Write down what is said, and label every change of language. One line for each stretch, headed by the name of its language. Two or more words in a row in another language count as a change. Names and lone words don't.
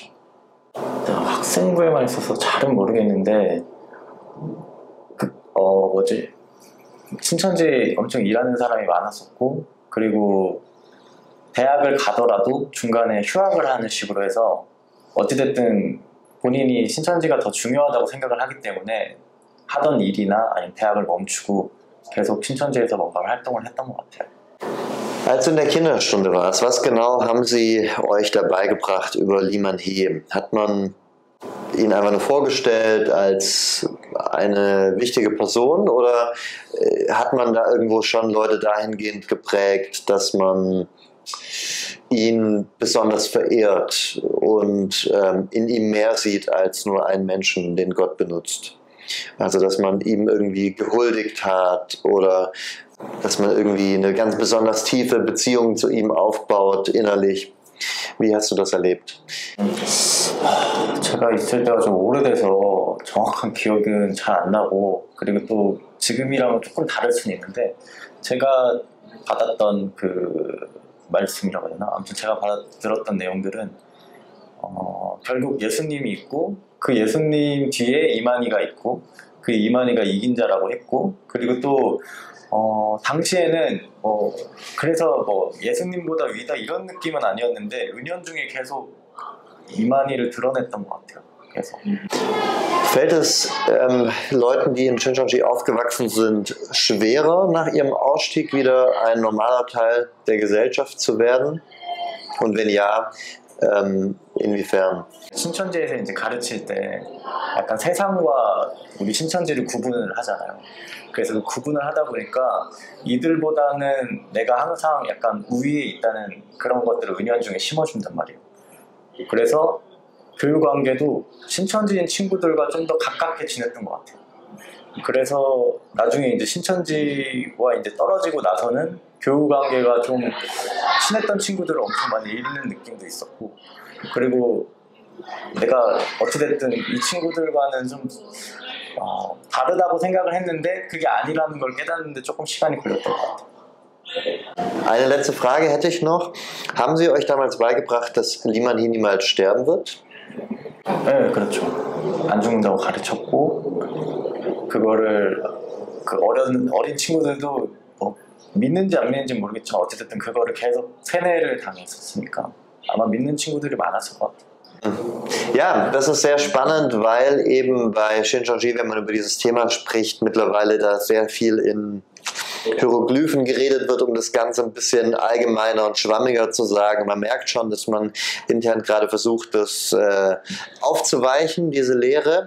Korean: 학생부에만 있어서 잘은 모르겠는데 신천지에 엄청 일하는 사람이 많았었고, 그리고 대학을 가더라도 중간에 휴학을 하는 식으로 해서 어찌됐든 본인이 신천지가 더 중요하다고 생각을 하기 때문에 하던 일이나 아니면 대학을 멈추고 계속 신천지에서 뭔가 활동을 했던 것 같아요.
German: Als du in der Kinderstunde warst, was genau haben sie euch da beigebracht über Lee Man-hee? Hat man ihn einfach nur vorgestellt als eine wichtige Person oder hat man da irgendwo schon Leute dahingehend geprägt, dass man ihn besonders verehrt und in ihm mehr sieht als nur einen Menschen, den Gott benutzt? Also dass man ihm irgendwie gehuldigt hat oder dass man irgendwie eine ganz besonders tiefe Beziehung zu ihm aufbaut innerlich. Wie hast du das erlebt?
Korean: 제가 있을 때가 좀 오래돼서 정확한 기억은 잘 안 나고 그리고 또 지금이랑은 조금 다를 수는 있는데 제가 받았던 그 말씀이라고 해야 되나? 아무튼 제가 들었던 내용들은 결국 예수님이 있고 그 예수님 뒤에 이만희가 있고 그 이만희가 이긴 자라고 했고 그리고 또 당시에는 그래서 예수님보다 위다 이런 느낌은 아니었는데 은연중에 계속 이만희를 드러냈던 것 같아요. 계속.
German: Fällt es Leuten, die in Shincheonji aufgewachsen sind, schwerer, nach ihrem Ausstieg wieder ein normaler Teil der Gesellschaft zu werden? Und wenn ja, inwiefern?
Korean: 신천지에서 이제 가르칠 때 약간 세상과 우리 신천지를 구분을 하잖아요. 그래서 그 구분을 하다 보니까 이들보다는 내가 항상 약간 우위에 있다는 그런 것들을 은연중에 심어준단 말이에요. 그래서 교육 관계도 신천지인 친구들과 좀 더 가깝게 지냈던 것 같아요. 그래서 나중에 이제 신천지와 이제 떨어지고 나서는 교육 관계가 좀 친했던 친구들을 엄청 많이 잃는 느낌도 있었고, 그리고 내가 어찌됐든 이 친구들과는 좀 다르다고 생각을 했는데 그게 아니라는 걸 깨닫는데 조금 시간이 걸렸던 것 같아요.
German: Eine letzte Frage hätte ich noch. Haben Sie euch damals beigebracht, dass Liman Hee niemals sterben wird?
Korean: 네, 그렇죠. 안 죽는다고 가르쳤고 그거를 그 어린 친구들도 믿는지 안 믿는지 모르겠지만 어쨌든 그거를 계속 세뇌를 당했었으니까 아마 믿는 친구들이 많았을 것 같아요.
German: Ja, das ist sehr spannend, weil eben bei Shincheonji, wenn man über dieses Thema spricht, mittlerweile da sehr viel in Hieroglyphen geredet wird, um das Ganze ein bisschen allgemeiner und schwammiger zu sagen. Man merkt schon, dass man intern gerade versucht, das aufzuweichen, diese Lehre.